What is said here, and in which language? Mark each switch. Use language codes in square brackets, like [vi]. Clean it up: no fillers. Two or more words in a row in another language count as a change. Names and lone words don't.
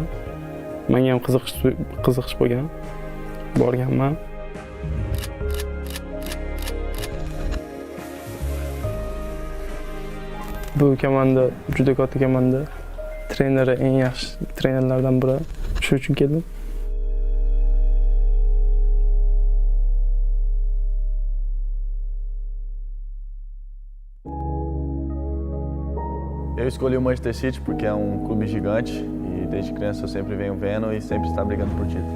[uz] Menga ham qiziqish bo'lgan. Borganman. Bu komanda juda katta komanda. Treneri eng yaxshi trenerlardan biri. Shu uchun keldim. [pt] Eu escolhi o Manchester City porque é clube gigante e desde criança eu sempre venho vendo e sempre está brigando por títulos.